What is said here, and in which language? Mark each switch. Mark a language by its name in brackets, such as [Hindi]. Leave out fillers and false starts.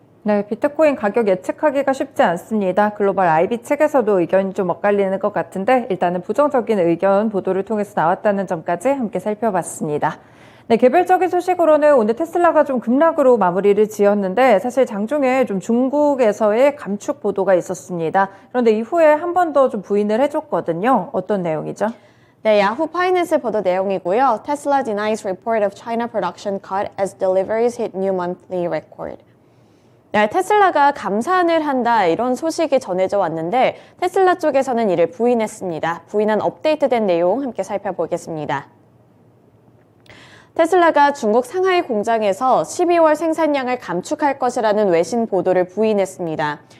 [Korean] 네, 비트코인 가격 예측하기가 쉽지 않습니다. 글로벌 IB 측에서도 의견이 좀 엇갈리는 것 같은데 일단은 부정적인 의견 보도를 통해서 나왔다는 점까지 함께 살펴봤습니다. 네, 개별적인 소식으로는 오늘 테슬라가 좀 급락으로 마무리를 지었는데 사실 장중에 좀 중국에서의 감축 보도가 있었습니다. 그런데 이후에 한 번 더 좀 부인을 해줬거든요. 어떤 내용이죠? 네, 야후 파이낸스 보도 내용이고요. [English] Tesla denies report of China production cut as deliveries hit new monthly record. [Korean] 네, 테슬라가 감산을 한다 이런 소식이 전해져 왔는데 테슬라 쪽에서는 이를 부인했습니다. 부인한 업데이트된 내용 함께 살펴보겠습니다. 테슬라가 중국 상하이 공장에서 12월 생산량을 감축할 것이라는 외신 보도를 부인했습니다.